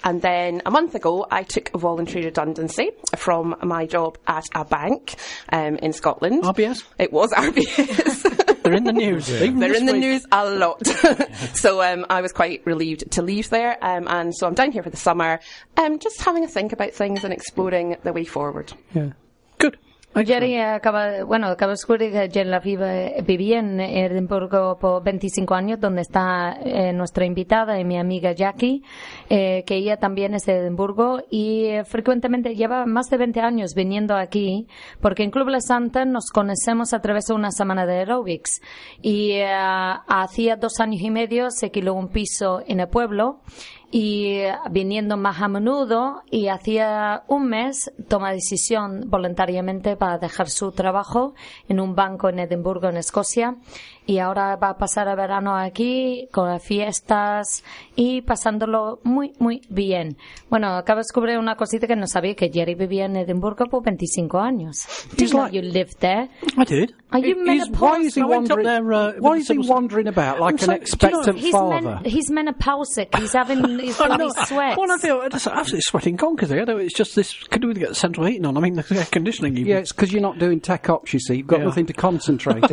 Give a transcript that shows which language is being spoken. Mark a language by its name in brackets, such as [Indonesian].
[English] And then a month ago, I took a voluntary redundancy from my job at a bank in Scotland. RBS? It was RBS. They're in the news. Yeah. They're in the news a lot. So I was quite relieved to leave there. And so I'm down here for the summer, just having a think about things and exploring the way forward. Yeah. Good. [Spanish] Jerry acaba, bueno, acaba de descubrir que Jerry Lafiva vivía en Edimburgo por 25 años, donde está nuestra invitada y mi amiga Jackie, que ella también es de Edimburgo y frecuentemente lleva más de 20 años viniendo aquí, porque en Club La Santa nos conocemos a través de una semana de aerobics y hacía 2 años y medio se alquiló un piso en el pueblo. Y viniendo más a menudo y hacía un mes toma decisión voluntariamente para dejar su trabajo en un banco en Edimburgo, en Escocia. Y ahora va a pasar el verano aquí con fiestas y pasándolo muy, muy bien. Bueno, acabo de descubrir una cosita que no sabía, que Jerry vivía en Edimburgo por 25 años. [English] He's you lived there. I did. Are you menopausal? Why is he wandering about like an expectant father? He's menopausal. He's having... I feel absolutely sweating conkers here. I don't, it's just this. Could we get the central heating on? I mean, the air conditioning. Even. Yeah, it's because you're not doing tech ops, you see. You've got nothing to concentrate on.